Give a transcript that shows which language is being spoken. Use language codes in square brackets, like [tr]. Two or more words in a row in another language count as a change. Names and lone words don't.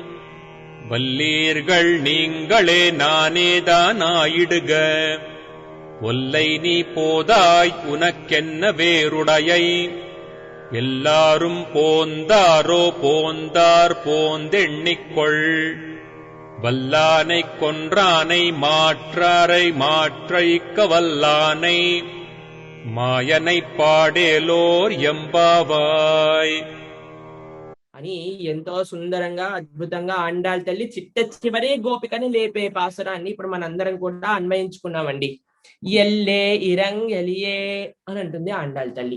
[ta] வல்லீர்கள் நீங்களே நானேதானாயிடுக ஒல்லை நீ போதாய் உனக்கென்ன வேறுடையை எல்லாரும் போந்தாரோ போந்தார் போந்தெண்ணிக்கொள் வல்லானைக் கொன்றானை மாற்றாரை மாற்றைக்க வல்லானை மாயனை பாடேலோர் எம்பாவாய் [te] అని ఎంతో సుందరంగా అద్భుతంగా ఆండాళ్ తల్లి చిట్ట చివరే గోపికని లేపే పాసురాన్ని ఇప్పుడు మనందరం కూడా అన్వయించుకున్నామండి. [ta] எல்லே இளங் கிளியே [te] అని అంటుంది ఆండాళ్ తల్లి.